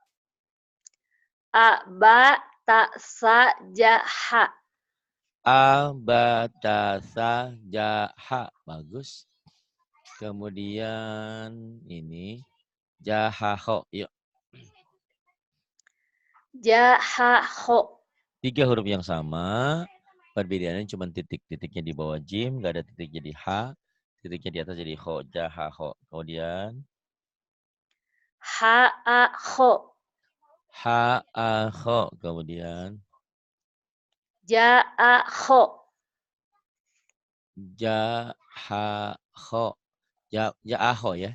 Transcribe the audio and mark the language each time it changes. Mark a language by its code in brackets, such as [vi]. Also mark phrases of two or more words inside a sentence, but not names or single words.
[ar] Abatasajaha. abatasa jaha. Bagus. [id] Kemudian ini jahaho. Yuk. [ar] Jahaho. [id] 3 huruf yang sama. Perbedaannya cuma titik. Titiknya di bawah jim. Nggak ada titik jadi ha. Titiknya di atas jadi ho. Jahaho. Kemudian [ar] Haaho. ha'aho. Kemudian Jaaho. jahaho. Jaaho ya.